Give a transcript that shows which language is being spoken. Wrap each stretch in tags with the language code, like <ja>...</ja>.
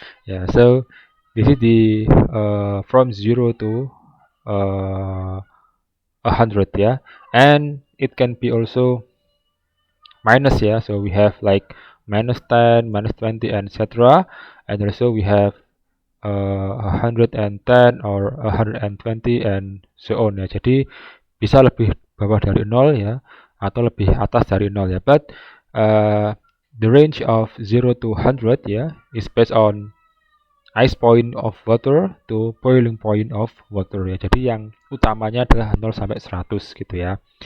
<en>Ya, so this is the from 0 to 100 ya, and it can be also minus ya. So we have like -10, -20, and etc. And also we have 110 or 120 and so on ya.</en> <id>Jadi bisa lebih bawah dari 0 ya, atau lebih atas dari 0 ya.</id> <en>But the range of 0 to 100 ya is based on ice point of water to boiling point of water ya.</en> <id>Jadi yang utamanya adalah 0 sampai 100 gitu ya.</id>